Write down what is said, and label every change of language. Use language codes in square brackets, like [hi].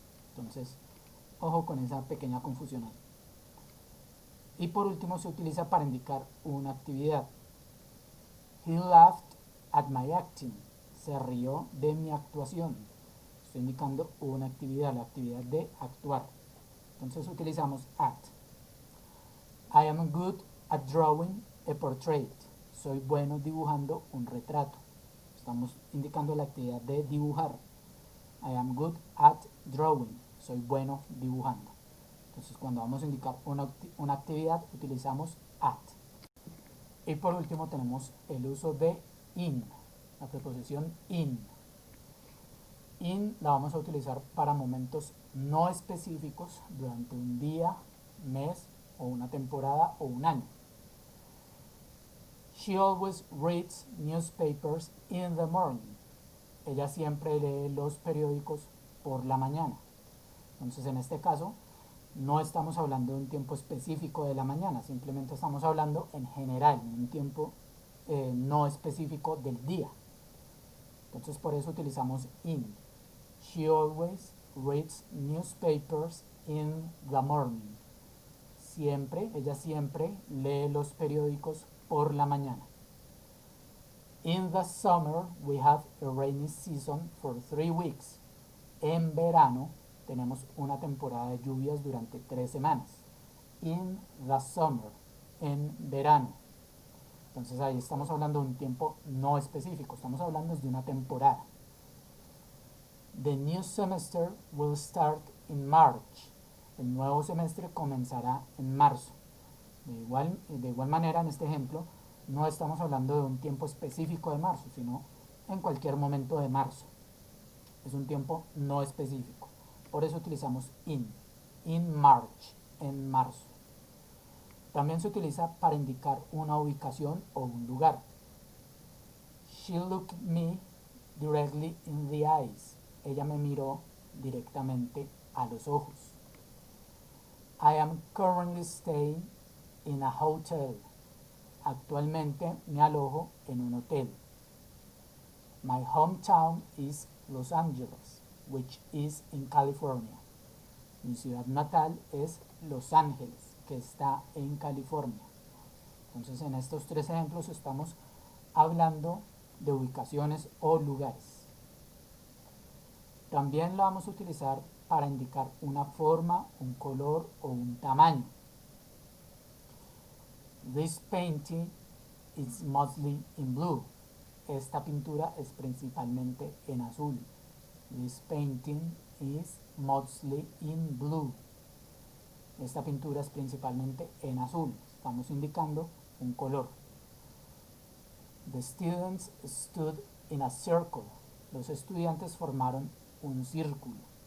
[es] Entonces, ojo con esa pequeña confusión ahí. Y por último se utiliza para indicar una actividad. [en] He laughed at my acting. [es] Se rió de mi actuación. Estoy indicando una actividad, la actividad de actuar. Entonces utilizamos at. [en] I am good at drawing a portrait. [es] Soy bueno dibujando un retrato. Estamos indicando la actividad de dibujar. [en] I am good at drawing. [es] Soy bueno dibujando. Entonces cuando vamos a indicar una actividad utilizamos at. Y por último tenemos el uso de in. La preposición in. In la vamos a utilizar para momentos no específicos durante un día, mes o una temporada o un año. [en] She always reads newspapers in the morning. [es] Ella siempre lee los periódicos por la mañana. Entonces en este caso no estamos hablando de un tiempo específico de la mañana, simplemente estamos hablando en general, en un tiempo no específico del día. Entonces por eso utilizamos in. [en] She always reads newspapers in the morning. [es] Ella siempre lee los periódicos por la mañana. [en] In the summer we have a rainy season for 3 weeks. [es] En verano tenemos una temporada de lluvias durante 3 semanas. [en] In the summer, [es] en verano. Entonces ahí estamos hablando de un tiempo no específico, estamos hablando de una temporada. [en] The new semester will start in March. [es] El nuevo semestre comenzará en marzo. De igual manera, en este ejemplo, no estamos hablando de un tiempo específico de marzo, sino en cualquier momento de marzo. Es un tiempo no específico. Por eso utilizamos in. [en] In March, [es] en marzo. También se utiliza para indicar una ubicación o un lugar. [en] She looked me directly in the eyes. [es] Ella me miró directamente a los ojos. [en] I am currently staying in a hotel. [es] Actualmente me alojo en un hotel. [en] My hometown is Los Angeles, which is in California. [es] Mi ciudad natal es Los Ángeles, que está en California. Entonces, en estos tres ejemplos estamos hablando de ubicaciones o lugares. También lo vamos a utilizar para indicar una forma, un color o un tamaño. [en] This painting is mostly in blue. [es] Esta pintura es principalmente en azul. [en] This painting is mostly in blue. [es] Esta pintura es principalmente en azul. Estamos indicando un color. [en] The students stood in a circle. [es] Los estudiantes formaron un círculo.